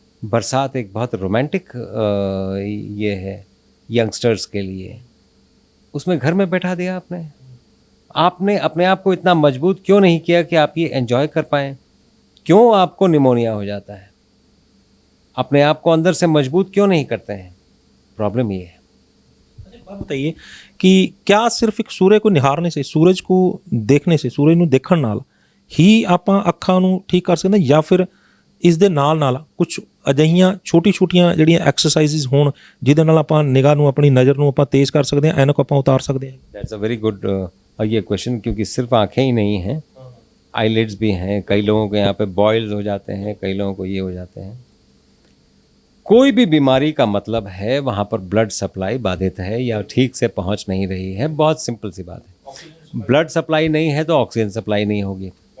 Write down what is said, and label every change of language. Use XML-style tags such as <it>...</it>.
<hi>बरसात एक बहुत रोमांटिक ये है यंगस्टर्स के लिए। उसमें घर में बैठा दिया आपने अपने आप को इतना मजबूत क्यों नहीं किया कि आप ये एंजॉय कर पाएँ? क्यों आपको निमोनिया हो जाता है? अपने आप को अंदर से मजबूत क्यों नहीं करते हैं? प्रॉब्लम ये है। बात बताइए कि क्या सिर्फ एक सूर्य को निहारने से, सूरज</hi> <pa>को देखने से, सूरज ਨੂੰ ਦੇਖਣ ਨਾਲ ਹੀ ਆਪਾਂ ਅੱਖਾਂ ਨੂੰ ਠੀਕ ਕਰ ਸਕਦੇ ਹਾਂ, ਜਾਂ ਫਿਰ ਇਸ ਦੇ ਨਾਲ ਨਾਲ ਕੁਝ ਅਜਿਹੀਆਂ ਛੋਟੀ-ਛੋਟੀਆਂ ਜਿਹੜੀਆਂ ਐਕਸਰਸਾਈਜ਼ਸ ਹੋਣ ਜਿਹਦੇ ਨਾਲ ਆਪਾਂ ਨਿਗਾਹ ਨੂੰ, ਆਪਣੀ ਨਜ਼ਰ ਨੂੰ ਆਪਾਂ ਤੇਜ਼ ਕਰ ਸਕਦੇ ਹਾਂ, ਐਨਕ ਆਪਾਂ ਉਤਾਰ ਸਕਦੇ ਹਾਂ?</pa> <en>that's a very good</en> <hi>ये क्वेश्चन, क्योंकि सिर्फ आंखें ही नहीं हैं, आईलिड्स भी हैं। कई लोगों के यहाँ पे बॉयल्स हो जाते हैं, कई लोगों को ये हो जाते हैं। कोई भी बीमारी का मतलब है वहाँ पर ब्लड सप्लाई बाधित है या ठीक से पहुँच नहीं रही है। बहुत सिंपल सी बात है। ब्लड सप्लाई नहीं है तो ऑक्सीजन सप्लाई नहीं होगी।</hi>